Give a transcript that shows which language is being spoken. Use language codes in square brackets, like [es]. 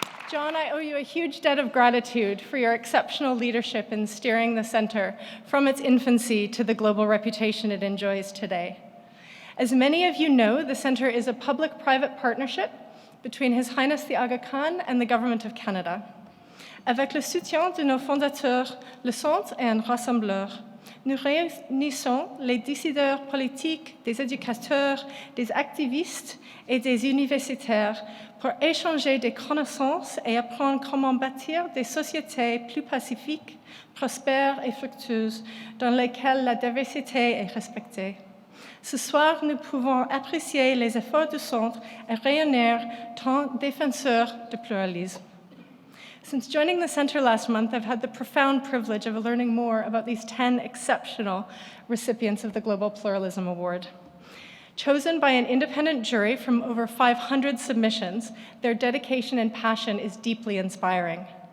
[en] John, I owe you a huge debt of gratitude for your exceptional leadership in steering the Center from its infancy to the global reputation it enjoys today. As many of you know, the Center is a public-private partnership between His Highness the Aga Khan and the Government of Canada. [fr] Avec le soutien de nos fondateurs, le Centre est un rassembleur. Nous réunissons les décideurs politiques, des éducateurs, des activistes et des universitaires pour échanger des connaissances et apprendre comment bâtir des sociétés plus pacifiques, prospères et fructueuses, dans lesquelles la diversité est respectée. Ce soir, nous pouvons apprécier les efforts du Centre et réunir tant défenseurs du pluralisme. [en] Since joining the Center last month, I've had the profound privilege of learning more about these 10 exceptional recipients of the Global Pluralism Award. Chosen by an independent jury from over 500 submissions, their dedication and passion is deeply inspiring.